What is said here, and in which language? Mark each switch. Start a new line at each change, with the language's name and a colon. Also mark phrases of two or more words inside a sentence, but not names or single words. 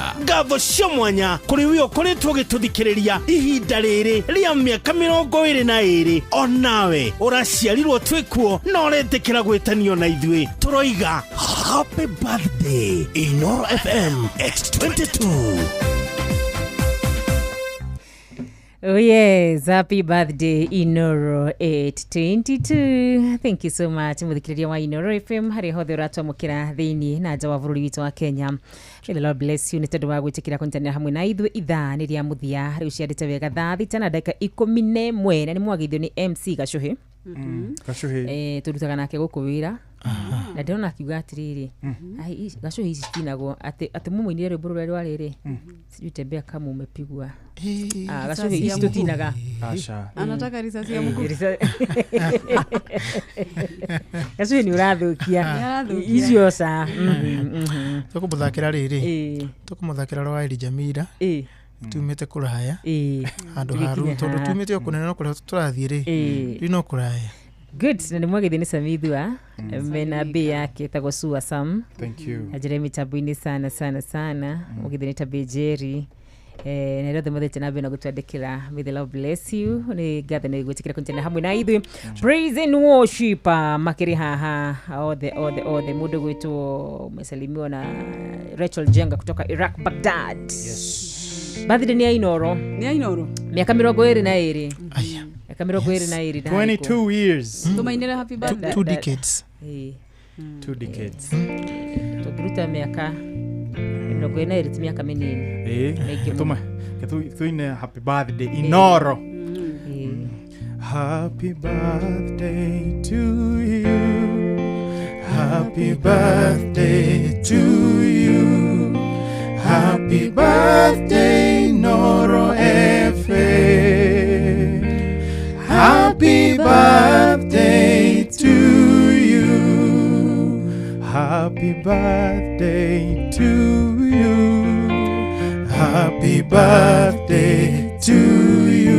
Kikuyu: ngatho cia mwanya kũrĩ wĩ ũkoretwo ũgĩtũthikĩrĩria ihinda rĩrĩ rĩa mĩaka 22 onawe ũraciarirwo twĩkuo na ũretĩkĩra gwĩtanio na ithuĩ tũroiga
English: happy birthday
Kikuyu: Inoro FM X22.
English: Oh yes, happy birthday Inoro 822. Thank you so much
Kikuyu: muthikiriria wa Inoro FM hari hothe uratwamukira thiini na nja wa bururi witu wa Kenya.
English: May the Lord bless you.
Kikuyu: Nĩtondũ wa gwĩtĩkĩra kũnyitanĩra hamwe na ithuĩ ithaa nĩ rĩa mũthia rĩu ciandĩte wega thaa thita na ndagĩka 11 na nĩ mwagithio nĩ MC Gacuhi. Gacuhi turutaga nake gũkũ wĩra na ndĩrona akiuga atĩrĩrĩ Gacuhi ici citinagwo atĩ mũmũinire rwĩmbo rũrĩa rwarĩrĩ
Swahili: sijui tembea kama umepigwa
Kikuyu: Gacuhi ici tutinaga
Swahili: anataka risasi ya mkuu
Kikuyu: Gacuhi ni ũrathũkia icio sa tũkũmũthakĩra rĩrĩ tũkũmũthakĩra rwa Elijah Mira tumĩte kũraya handũ haru tondũ tumĩte o kũnene no kũrĩa tũrathiĩ rĩ rĩ no kũraya good na nĩ mwagithĩ nĩ Samithua mena B yake tagwo Sua Sam
English: thank you
Kikuyu: Jeremy Tabuini sana mwagithĩ nĩ Tabi Jerry na rĩothe mũthete na bena gũtwandĩkĩra
English: may the Lord bless you
Kikuyu: nĩ ngatho nĩ gwĩtĩkĩra kũnyitanĩra hamwe na ithuĩ
English: praise and worship
Kikuyu: makĩrĩ haha othe mũndũ gwĩtwo
Swahili: mwesalimiwa na Rachel Jenga kutoka Iraq Baghdad
English: yes
Kikuyu: birthday ni ya Inoro miaka 22 aya
Swahili: miaka 22
English: 22 years
Kikuyu: tumainira
English: happy birthday 2 decades 2 decades
Kikuyu: tukiruta miaka 22 miaka minini
English: tuine happy birthday Inoro happy birthday to you happy birthday to you happy birthday Inoro FM happy birthday to you happy birthday to you birthday to you.